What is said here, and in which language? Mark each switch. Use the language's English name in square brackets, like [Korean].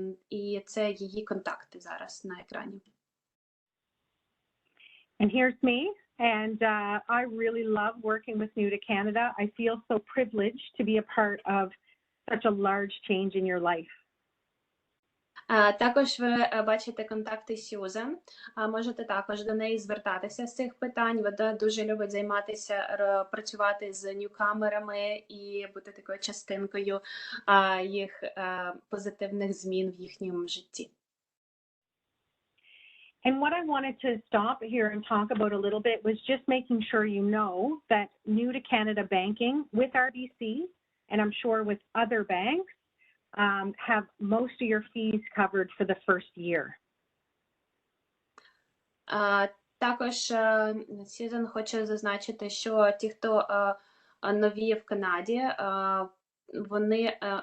[Ukrainian] І це її контакти зараз на екрані. [English] And here's me. And I really love working with New to Canada. I feel so privileged to be a part of such a large change in your life. [Ukrainian] Також ви бачите контакти Сьюзен. Можете також до неї звертатися з цих питань. Вона дуже любить займатися, працювати з ньюкамерами і бути такою частинкою їх позитивних змін в їхньому житті. [English] And what I wanted to stop here and talk about a little bit was just making sure you know that New to Canada banking with RBC, and I'm sure with other banks, have most of your fees covered for the first year. [Ukrainian] Також Сьюзен хоче зазначити, що ті, хто нові в Канаді, вони...